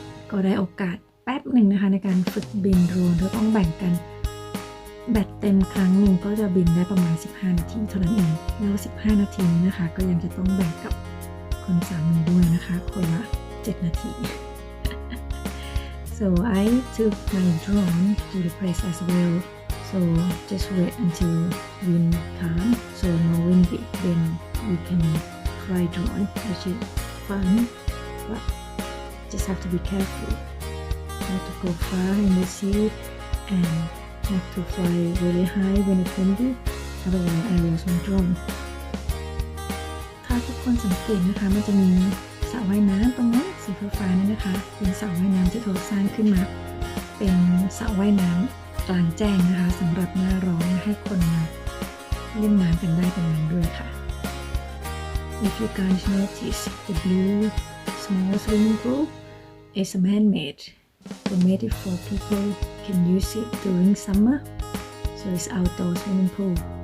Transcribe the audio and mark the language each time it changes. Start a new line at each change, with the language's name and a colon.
Thai: ก็ได้โอกาสแป๊บหนึ่งนะคะในการฝึกบินโดรนเราต้องแบ่งกันแบตเต็มครั้งหนึ่งก็จะบินได้ประมาณ15นาทีเท่านั้นเองแล้ว15นาทีนี้นะคะก็ยังจะต้องแบ่งกับคนสามีด้วยนะคะคนละ7นาที
English: So I took my drone to the place as well. So just wait until wind calm, so no windy, then we can fly drone, which is fun, but just have to be careful not to go far in the sea and not to fly really high when it's windy, otherwise I lost my drone.
Thai: ถ้าทุกคนสังเกตนะคะมันจะมีสระว่ายน้ำตรงนั้นสีฟ้าๆนี่นะคะเป็นสระว่ายน้ำที่เขาสร้างขึ้นมาเป็นสระว่ายน้ำกลางแจ้งนะคะสำหรับหน้าร้อนให้คนมาเล่นน้ำกันได้ตรงนั้นด้วยค่ะ
English: If you guys notice the blue small swimming pool is man-made. We made it for people can use it during summer. So it's outdoor swimming pool.